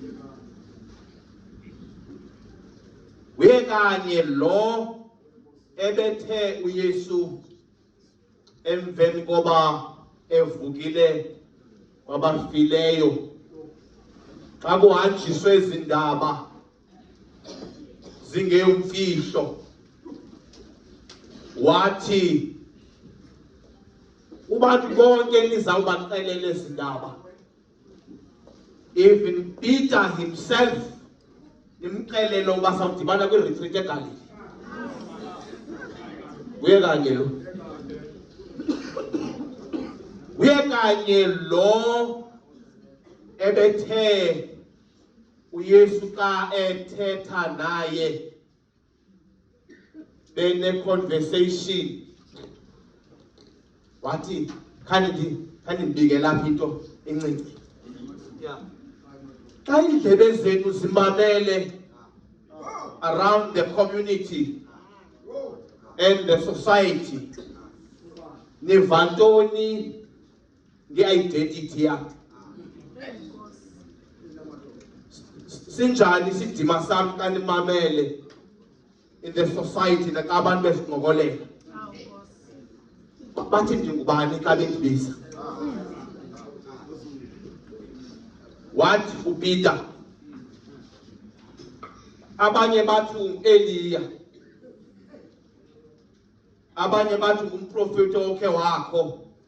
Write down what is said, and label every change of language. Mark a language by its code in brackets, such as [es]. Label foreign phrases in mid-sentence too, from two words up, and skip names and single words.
[xh] Uye kanye lo ebethe uYesu emveni koba evukile wabafileyo. Xa kuhanjiswe izindaba zingeyomfihlo wathi ubantu bonke nizawubaxelela izindaba. [en] Even Peter himself [xh] nimxelele uba sawudibana kwi-retreat eGalilee. Uye kanye lo. Uye kanye lo ebethe uYesu xa ethetha naye bene conversation wathi khani ndibike lapha into encinci. Xa indlebe zenu zimamele [en] around the community and the society, [xh] niva ntoni nge-identity yakhe? Sinjani isidima sami xa nimamele [en] in the society [xh] naxa abantu besinqokolela? Bathi ndingubani xa bendibiza? Wathi uPeter, abanye bathi uEliya, abanye bathi ngumprofeti okhe wakho.